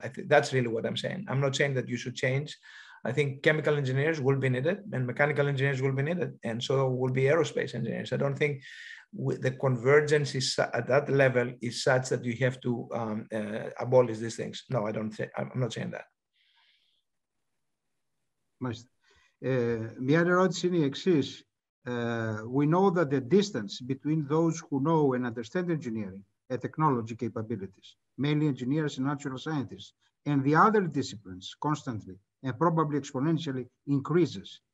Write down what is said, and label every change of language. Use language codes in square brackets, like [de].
[en] I think that's really what I'm saying. I'm not saying that you should change. I think chemical engineers will be needed and mechanical engineers will be needed. And so will be aerospace engineers. I don't think the convergence is at that level is such that you have to abolish these things. No, I don't think, I'm not saying that. [el] Μια ερώτηση είναι η εξής. [en] We know that the distance between those who know and understand engineering and technology capabilities, mainly engineers and natural scientists, and the other disciplines constantly and probably exponentially increases.